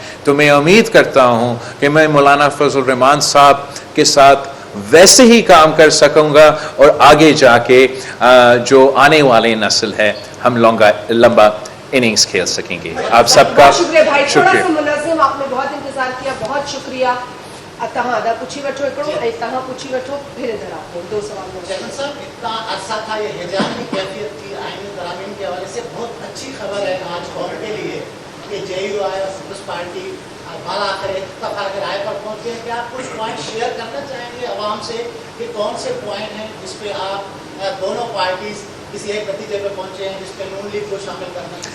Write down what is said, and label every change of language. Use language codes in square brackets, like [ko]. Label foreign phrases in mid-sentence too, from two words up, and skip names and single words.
[ur] تو میں امید کرتا ہوں کہ میں مولانا فضل الرحمان صاحب کے ساتھ ویسے ہی کام کر سکوں گا، اور آگے جا کے جو آنے والے نسل ہے ہم لمبا اننگز کھیل سکیں گے. آپ سب کا شکریہ بھائی، تھوڑا سا منظم، آپ نے بہت انتظار کیا، بہت شکریہ. [sd] तव्हां अदा पुछी वठो हिकिड़ो ऐं तव्हां पुछी वठो [ur] پھر ادھر آپ کو دو سوال ہو چیئرمین صاحب، اتنا عرصہ تھا یہ ہیجان کی کیفیت تھی آئینی ترامیم کے حوالے سے، بہت اچھی خبر ہے آج قوم کے لیے کہ JUI اور پیپلز پارٹی بالآخر اتفاق رائے پر پہنچے ہیں. کیا آپ کچھ [en] point share [ur] کرنا چاہیں گے عوام سے کہ کون سے پوائنٹ ہیں جس پہ آپ دونوں پارٹیز کسی ایک نتیجے پہ پہنچے ہیں جس پہ نون لیگ کو شامل کرنا ہے?